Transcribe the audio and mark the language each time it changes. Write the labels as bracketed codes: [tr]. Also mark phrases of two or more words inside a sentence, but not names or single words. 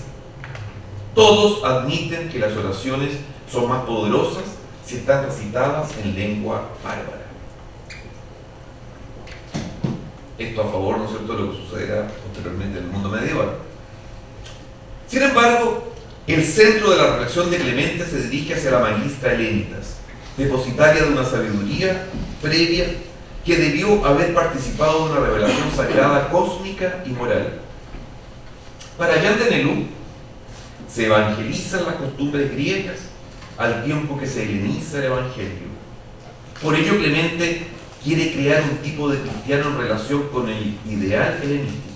[es] Todos admiten que las oraciones son más poderosas si están recitadas en lengua bárbara. Esto a favor, ¿no es cierto?, de lo que sucederá posteriormente en el mundo medieval. Sin embargo, el centro de la reflexión de Clemente se dirige hacia la [la] magistra Helenitas, [es] depositaria de una sabiduría previa que debió haber participado de una revelación sagrada, cósmica y moral. Para Jean de Nelou, se evangelizan las costumbres griegas al tiempo que se heleniza el Evangelio. Por ello, Clemente quiere crear un tipo de cristiano en relación con el ideal helenístico.